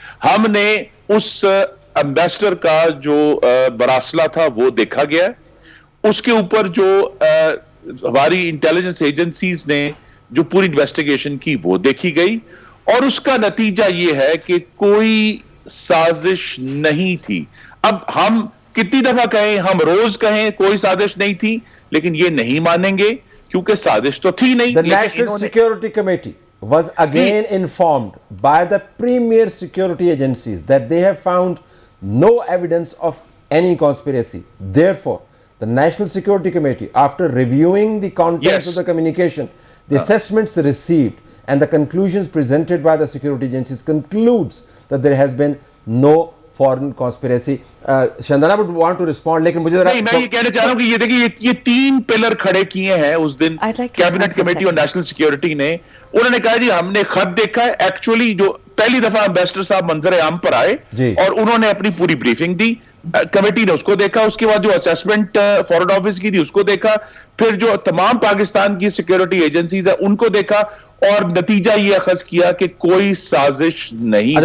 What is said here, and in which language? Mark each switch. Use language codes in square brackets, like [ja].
[ur] ہم نے اس امبیسڈر کا جو مراسلہ تھا وہ دیکھا گیا، اس کے اوپر جو ہماری انٹیلیجنس ایجنسیز نے جو پوری انویسٹیگیشن کی وہ دیکھی گئی، اور اس کا نتیجہ یہ ہے کہ کوئی سازش نہیں تھی. اب ہم کتنی دفعہ کہیں، ہم روز کہیں کوئی سازش نہیں تھی، لیکن یہ نہیں مانیں گے کیونکہ سازش تو تھی نہیں. [en] The National Security Committee was again informed by the premier security agencies that they have found no evidence of any conspiracy. Therefore, the National Security Committee, after reviewing the contents of the communication, the assessments received and the conclusions presented by the security agencies, concludes that there has been no foreign conspiracy. Shandana would want to respond, [ur] لیکن مجھے نہیں، میں یہ کہنا چاہ رہا ہوں کہ یہ دیکھیں، یہ 3 پلر کھڑے کیے ہیں اس دن کیبنٹ کمیٹی اور نیشنل سیکیورٹی نے. انہوں نے کہا جی ہم نے خط دیکھا ہے. ایکچولی جو پہلی دفعہ امبیسڈر صاحب منظر عام پر آئے اور انہوں نے اپنی پوری بریفنگ دی، کمیٹی نے اس کو دیکھا، اس کے بعد جو اسیسمنٹ فارن آفس کی تھی اس کو دیکھا، پھر جو تمام پاکستان کی سیکیورٹی ایجنسیز ہیں ان کو دیکھا، اور نتیجہ یہ اخذ کیا کہ کوئی سازش نہیں.